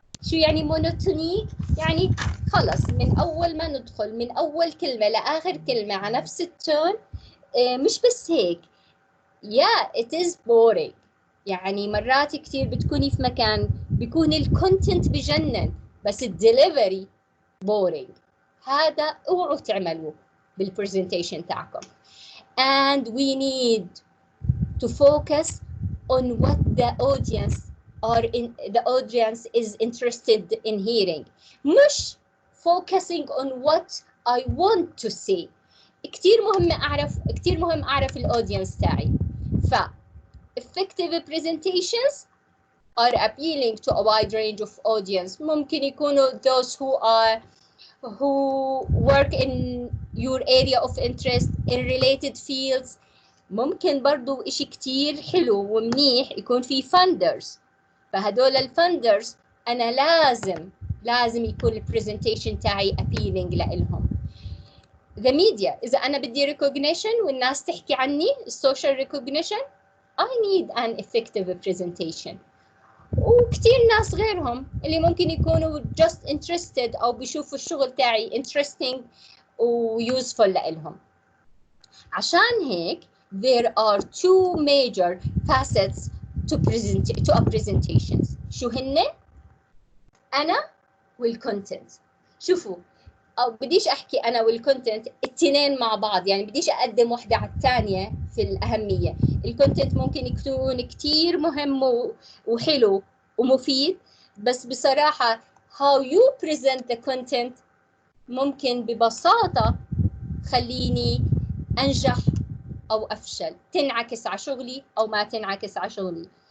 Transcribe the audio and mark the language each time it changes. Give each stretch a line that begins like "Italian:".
Arabic: شو يعني مونوتونيك؟ يعني خلص من أول ما ندخل من أول كلمة لآخر كلمة على نفس التون. مش بس هيك،
English: it is boring.
Arabic: يعني مرات كتير بتكوني في مكان بيكون الكونتنت بجنن بس الدليفري boring. هذا اوعوا تعملوه بالبرزنتيشن تاعكم.
English: And we need to focus on what the audience is interested in hearing. مش focusing on what I want to say.
Arabic: كتير مهم أعرف الأودينس تاعي.
English: effective presentations are appealing to a wide range of audience.
Arabic: ممكن يكونوا
English: those who work in your area of interest in related fields.
Arabic: ممكن برضو إشي كتير حلو ومنيح يكون في funders. فهدول الفندرز أنا لازم يكون البرزنتيشن تاعي appealing لإلهم.
English: The media،
Arabic: إذا أنا بدي
English: recognition
Arabic: والناس تحكي عني
English: social recognition، I need an effective presentation.
Arabic: وكتير ناس غيرهم اللي ممكن يكونوا
English: just interested
Arabic: أو بيشوفوا الشغل تاعي interesting و useful لإلهم. عشان هيك
English: there are two major facets to a presentation.
Arabic: شو هن؟ أنا والcontent. شوفوا، أو بديش أحكي أنا والcontent التنين مع بعض، يعني بديش أقدم واحدة على الثانية في الأهمية. الcontent ممكن يكون كتير مهم وحلو ومفيد، بس بصراحة
English: how you present the content
Arabic: ممكن ببساطة خليني أنجح أو أفشل، تنعكس على شغلي أو ما تنعكس على شغلي.